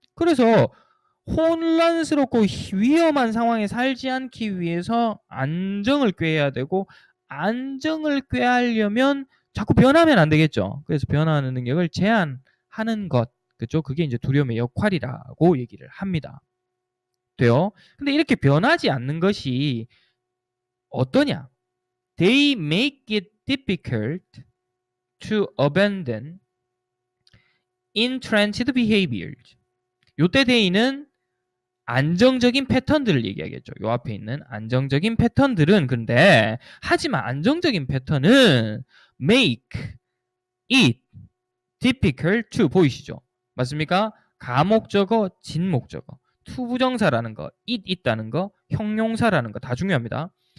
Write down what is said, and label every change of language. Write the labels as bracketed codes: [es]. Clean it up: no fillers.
[ko] 그래서 혼란스럽고 위험한 상황에 살지 않기 위해서 안정을 꾀해야 되고, 안정을 꾀하려면 자꾸 변하면 안 되겠죠. 그래서 변화하는 능력을 제한하는 것, 그죠? 그게 이제 두려움의 역할이라고 얘기를 합니다. 돼요? 근데 이렇게 변하지 않는 것이 어떠냐? [en] They make it difficult to abandon entrenched behaviors. [ko] 요때 they는 안정적인 패턴들을 얘기하겠죠. 요 앞에 있는 안정적인 패턴들은, 근데 하지만 안정적인 패턴은 [en] make it difficult to, [ko] 보이시죠? 맞습니까? 가목적어, 진목적어, 투부정사라는 거, it 있다는 거, 형용사라는 거 다 중요합니다.